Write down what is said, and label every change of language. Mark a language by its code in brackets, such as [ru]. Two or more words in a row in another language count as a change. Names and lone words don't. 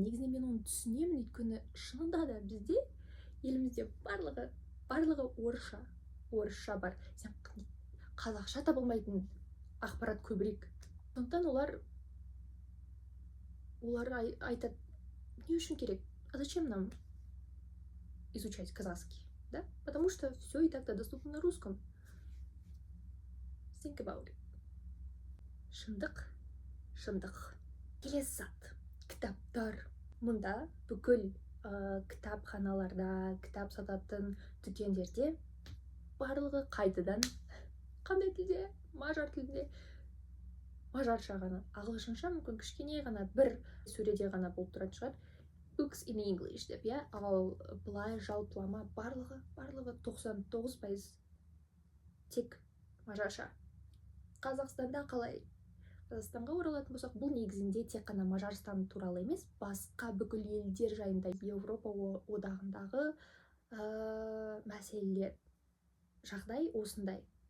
[kk] Негізінде мен оны түсінемін, өйткені шынында да бізде елімізде барлығы орысша бар. Сен қазақша табылмайтын ақпарат көбірек. Сондықтан олар айтады, не үшін керек? [ru] А зачем нам изучать казахский? Да? Потому что все и так-то доступно на русском. [en] Think about it. [kk] Шындық. Келесі зат. Кітаптар. Мұнда бүкіл кітапханаларда, кітап сататын дүкендерде барлығы қайтадан қандай тілде? Мажар тілінде. Мажарша ғана, ағылшынша мүмкін кішкене ғана бір сөреде ғана болып тұратын шығар. [en] Books in English [kk] деп, ал былай жалпылама барлығы 99% тек мажарша. Қазақстанда қалай? Қазақстанға оралатын болсақ, бұл негізінде тек қана Мажарстан туралы емес, басқа бүкіл елдер жайында Европа одағындағы мәселелер жағдай осындай.